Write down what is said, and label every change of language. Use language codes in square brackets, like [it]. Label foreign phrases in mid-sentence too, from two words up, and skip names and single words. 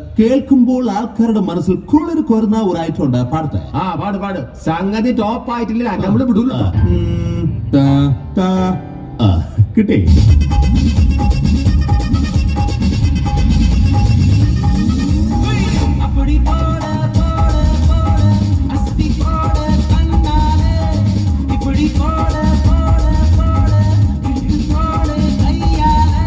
[ml] കേൾക്കുമ്പോൾ ആൾക്കാരുടെ മനസ്സിൽ കുളിർ കോരുന്ന ഒരു ഐറ്റം ഉണ്ട്. പാടത്തെ ആ പാട് പാട്. സംഗതി ടോപ്പ് ആയിട്ടില്ല, നമ്മള് വിടൂല. കിട്ടി. [ta] அப்படி போட போட போட அஸ்தி போட கண்ணாலே, இப்படி போட போட போட இட்டு போட கையாலே.